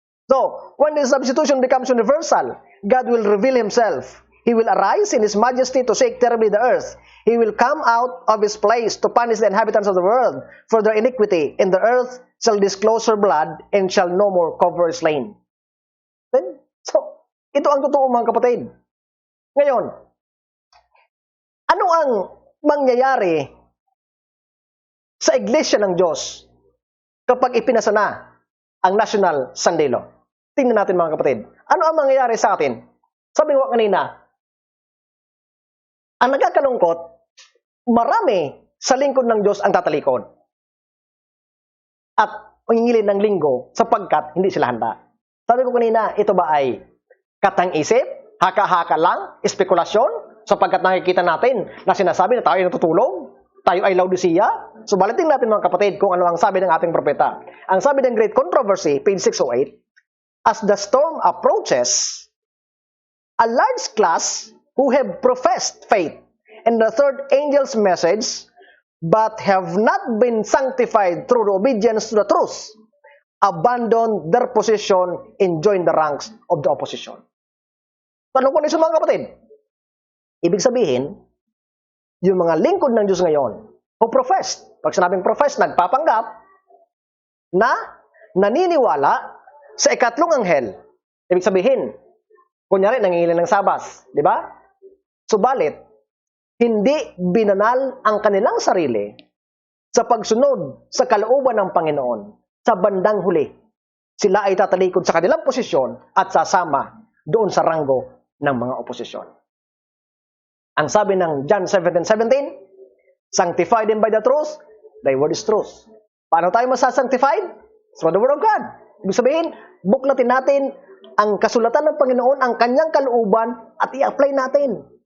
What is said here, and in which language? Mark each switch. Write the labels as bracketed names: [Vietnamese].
[English] So, when the substitution becomes universal, God will reveal Himself. He will arise in His majesty to shake terribly the earth. He will come out of His place to punish the inhabitants of the world for their iniquity, and the earth shall disclose her blood and shall no more cover her slain. [Filipino] Then, so, ito ang totoo mga kapatid. Ngayon, ano ang mangyayari sa Iglesia ng Diyos kapag ipinasa na ang National Sunday Law? Tingnan natin mga kapatid. Ano ang mangyayari sa atin? Sabi ko kanina, ang nagkakalungkot, marami sa lingkod ng Diyos ang tatalikod at mangingilin ng linggo sapagkat hindi sila handa. Sabi ko kanina, ito ba ay katang-isip, haka-haka lang, espekulasyon, sapagkat nakikita natin na sinasabi na tayo ay natutulog, tayo ay Laodicea. So balitin natin mga kapatid kung ano ang sabi ng ating propeta. Ang sabi ng [English] Great Controversy, page 608, as the storm approaches, a large class who have professed faith in the third angel's message but have not been sanctified through the obedience to the truth, abandon their position and join the ranks of the opposition. [Filipino] Tanong ko mga kapatid, ibig sabihin, yung mga lingkod ng Diyos ngayon, o professed, pag sinabing professed, nagpapanggap, na naniniwala sa ikatlong anghel. Ibig sabihin, kunyari, nangingilan ng sabas, di ba? Subalit, hindi binanal ang kanilang sarili sa pagsunod sa kalooban ng Panginoon. Sa bandang huli, sila ay tatalikod sa kanilang posisyon at sasama doon sa ranggo ng mga oposisyon. Ang sabi ng [English] John 17:17, sanctify them by the truth, thy word is truth. [Filipino] Paano tayo masasanctified? [English] Through the word of God. [Filipino] Ibig sabihin, buklatin natin ang kasulatan ng Panginoon, ang kanyang kalooban, at i-apply natin.